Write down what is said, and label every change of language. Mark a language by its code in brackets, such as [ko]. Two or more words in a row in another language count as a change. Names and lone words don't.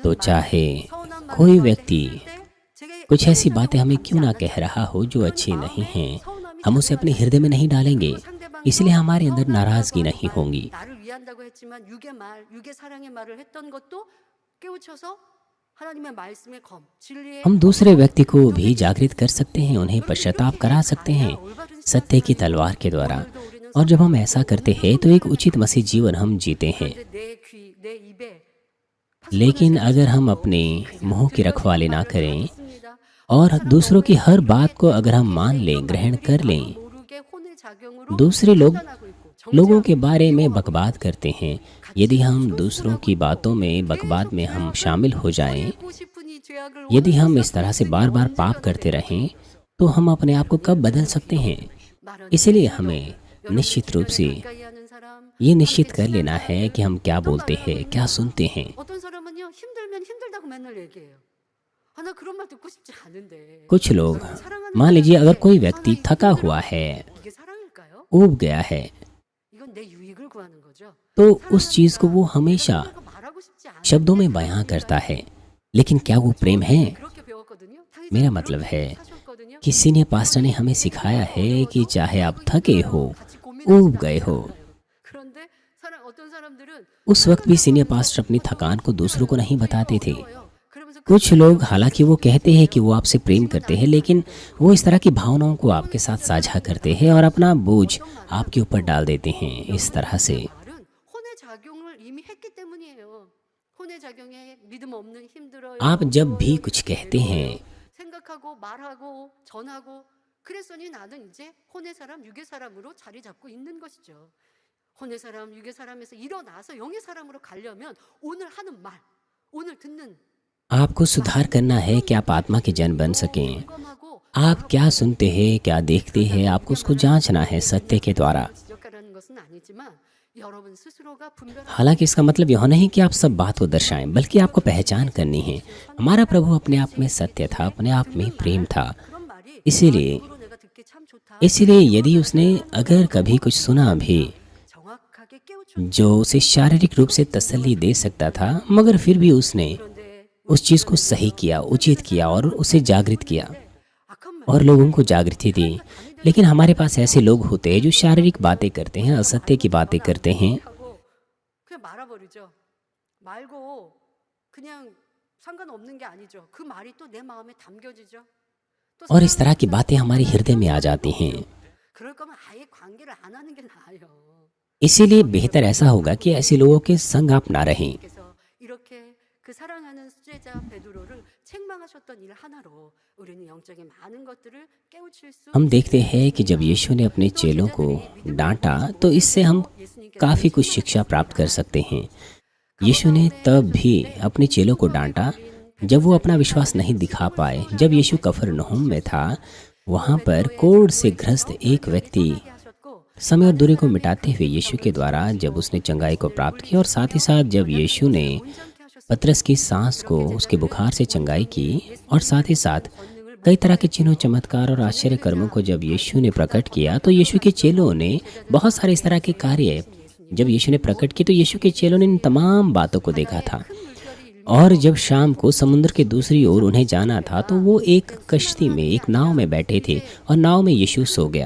[hi] तो [ko] 말, [hi] चाहे [ko] 서운한 말을 [hi] कोई [ko] 저한테 [hi] व्यक्ति [ko] 했을 때 제게 [hi] कुछ ऐसी [ko] 행동적으로 [hi] बातें हमें [ko] 갚지 [hi] क्यों ना [ko] 않았다면 [hi] कह रहा हो जो [ko] 그런 [hi] अच्छी नहीं [ko] 마음에 [hi] हैं, [ko] 서운함이 [hi] हम उसे अपने [ko] 작용하지 [hi] हृदय में नहीं डालेंगे, [ko] 그리고 상대방도 [hi] इसलिए हमारे अंदर [ko] 서운하다고 [hi] नाराजगी [ko] 하는 [hi] नहीं [ko] 말, [hi] होगी। [ko] 나를 위한다고 했지만 육의 말, 육의 사랑의 말을 했던 것도 깨우쳐서 하나님의 말씀의 검, 진리의 [hi] हम दूसरे व्यक्ति को [ko] 검으로 [hi] भी जागृत कर सकते हैं, उन्हें पश्चाताप करा सकते हैं सत्य की तलवार के द्वारा। और जब हम ऐसा करते हैं तो एक उचित मसीह जीवन हम जीते हैं। [ko] 그런데 내 귀, 내 입에 [hi] लेकिन अगर हम अपने मुंह की रखवाली ना करें और दूसरों की हर बात को अगर हम मान लें, ग्रहण कर लें, दूसरे लोगों के बारे में बकवाद करते हैं, यदि हम दूसरों की बातों में बकवाद में हम शामिल हो जाएं, यदि हम इस तरह से बार बार पाप करते रहें, तो हम अपने आप को कब बदल सकते हैं? इसलिए हमें निश्चित रूप से ये निश्चित कर लेना है कि हम क्या बोलते हैं, क्या सुनते हैं। [ko] 어떤 사람은요 힘들면 힘들다고 맨날 얘기해요. 아, 나 그런 말 듣고 싶지 않은데. [hi] कुछ लोग, मान लीजिए अगर कोई व्यक्ति थका हुआ है, [ko] 이게 사랑일까요? [hi] ऊब गया है, [ko] 이건 내 유익을 구하는 거죠. [hi] तो उस चीज को वो हमेशा [ko] 그런 거 말하고 싶지 않아요. [hi] शब्दों में बयां करता है, लेकिन क्या वो प्रेम है? [ko] 그렇게 배웠거든요. [hi] मेरा मतलब है [ko] 하셨거든요. [hi] कि [en] senior pastor [hi] ने हमें सिखाया है कि चाहे आप थके हो, ऊब गए हो, [ko] 그런데 어떤 사람들은 [hi] उस वक्त भी [en] senior pastor [hi] अपनी थकान को दूसरों को नहीं बताते थे। [ko] 그러면서 [hi] कुछ लोग हालांकि वो कहते हैं कि वो आपसे प्रेम करते हैं, लेकिन वो इस तरह की भावनाओं को आपके साथ साझा करते हैं और अपना बोझ आपके ऊपर डाल देते हैं इस तरह से। [ko] 말은 혼의 작용을 이미 했기 때문이에요. 혼의 작용에 믿음 없는 힘들어요. [hi] आप जब भी कुछ कहते हैं, [ko] 생각하고 말하고 전하고 그랬으니 나는 이제 혼의 사람, 육의 사람으로 자리 잡고 있는 것이죠. 혼의 사람, 육의 사람에서 일어나서 영의 사람으로 가려면 오늘 하는 말, 오늘 듣는 [hi] आपको सुधार करना है कि आप आत्मा के जन बन सकें। [ko] 점검하고 [hi] आप क्या सुनते हैं, क्या देखते हैं, आपको उसको जांचना है सत्य के द्वारा। [ko] 지적하라는 것은 아니지만 여러분 스스로가 분별하고 [hi] हालांकि इसका मतलब यह नहीं कि आप सब बात को दर्शाएं, बल्कि आपको पहचान करनी है। हमारा प्रभु अपने आप में सत्य था, अपने आप में प्रेम था। [ko] 그런 말이 [hi] इसीलिए [ko] 입으로 내가 듣기 참 좋다. [hi] यदि उसने अगर कभी कुछ सुना भी [ko] 정확하게 깨우쳐. [hi] जो उसे शारीरिक रूप से तसल्ली दे सकता था, मगर फिर भी उसने [ko] 그런데 [hi] उस चीज़ को सही किया, उचित किया और उसे जागृत किया [ko] 악한 말 [hi] और लोगों को जागृति दी। लेकिन हमारे पास ऐसे लोग होते हैं जो शारीरिक बातें करते हैं, असत्य की बातें करते हैं [ko] 하고 그냥 말아버리죠. 말고 그냥 상관없는 게 아니죠. 그 말이 또 내 마음에 담겨지죠. 또 [hi] और इस तरह की बातें हमारे हृदय में आ जाती हैं। [ko] 그럴 거면 아예 관계를 안 하는 게 나아요. [hi] इसीलिए बेहतर ऐसा होगा कि ऐसे लोगों के संग आप ना रहें। [ko] 그래서 이렇게 그 사랑하는 수제자 베드로를 책망하셨던 일 하나로 우리는 영적인 많은 것들을 깨우칠 수 [hi] हम देखते हैं कि जब यीशु ने अपने चेलों को डांटा तो इससे हम काफ़ी कुछ शिक्षा प्राप्त कर सकते हैं। यीशु ने तब भी अपने चेलों को डांटा जब वो अपना विश्वास नहीं दिखा पाए। जब यीशु कफरनहूम में था, वहाँ पर कोढ़ से ग्रस्त एक व्यक्ति [ko] 하셨고 [hi] समय और दूरी को मिटाते हुए यीशु के द्वारा जब उसने चंगाई को प्राप्त किया, और साथ ही साथ जब यीशु ने [ko] 온전케 하셨어요. [hi] पतरस की सांस को उसके बुखार से चंगाई की, और साथ ही साथ कई तरह के चिन्हों, चमत्कार और आश्चर्य कर्मों को जब यीशु ने प्रकट किया, तो यीशु के चेलों ने बहुत सारे इस तरह के कार्य जब यीशु ने प्रकट किए, तो यीशु के चेलों ने इन तमाम बातों को देखा था। और जब शाम को समुद्र के दूसरी ओर उन्हें जाना था, तो वो एक कश्ती में, एक नाव में बैठे थे और नाव में यीशु सो गया।